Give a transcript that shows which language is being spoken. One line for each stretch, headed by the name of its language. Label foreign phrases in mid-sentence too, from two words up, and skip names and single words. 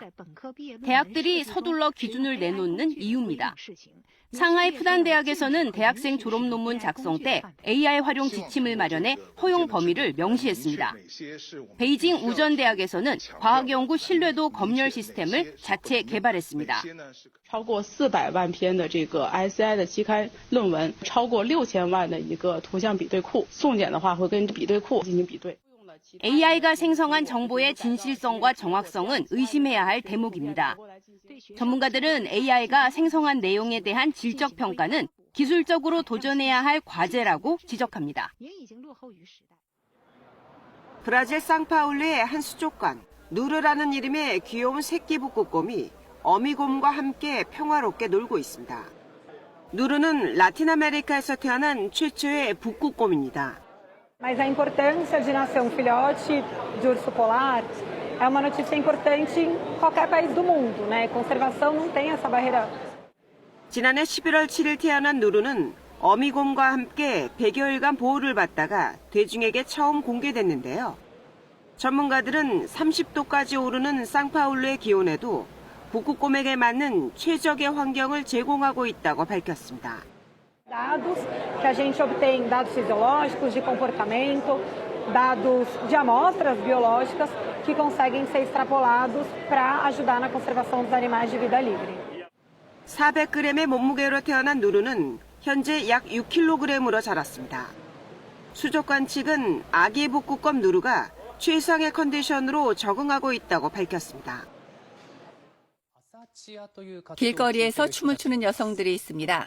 Korean: 대학들이 서둘러 기준을 내놓는 이유입니다. 상하이 푸단 대학에서는 대학생 졸업 논문 작성 때 AI 활용 지침을 마련해 허용 범위를 명시했습니다. 베이징 우전 대학에서는 과학연구 신뢰도 검열 시스템을 자체 개발했습니다.
Chinese: 超过400万篇的这个 SCI 的期刊论文，超过6000万的一个图像比对库，重点的话会跟比对库进行比对。
Korean: AI가 생성한 정보의 진실성과 정확성은 의심해야 할 대목입니다. 전문가들은 AI가 생성한 내용에 대한 질적 평가는 기술적으로 도전해야 할 과제라고 지적합니다. 브라질 상파울루의 한 수족관, 누르라는 이름의 귀여운 새끼 북극곰이 어미곰과 함께 평화롭게 놀고 있습니다. 누르는 라틴 아메리카에서 태어난 최초의 북극곰입니다.
Portuguese: Mas a importância de nascer filhote de urso polar é uma notícia importante em qualquer país do mundo, né? Conservação não tem essa barreira.
Korean: 지난해 11월 7일 태어난 누르는 어미곰과 함께 100여일간 보호를 받다가 대중에게 처음 공개됐는데요. 전문가들은 30도까지 오르는 상파울루의 기온에도 북극곰에게 맞는 최적의 환경을 제공하고 있다고 밝혔습니다.
Portuguese: Dados que a gente obtém, dados fisiológicos de comportamento, dados de amostras biológicas que conseguem ser extrapolados para ajudar na conservação dos animais de vida livre.
Korean: 400g의 몸무게로 태어난 누르는 현재 약 6kg으로 자랐습니다. 수족관 측은 아기 북극곰 누르가 최상의 컨디션으로 적응하고 있다고 밝혔습니다. 길거리에서 춤을 추는 여성들이 있습니다.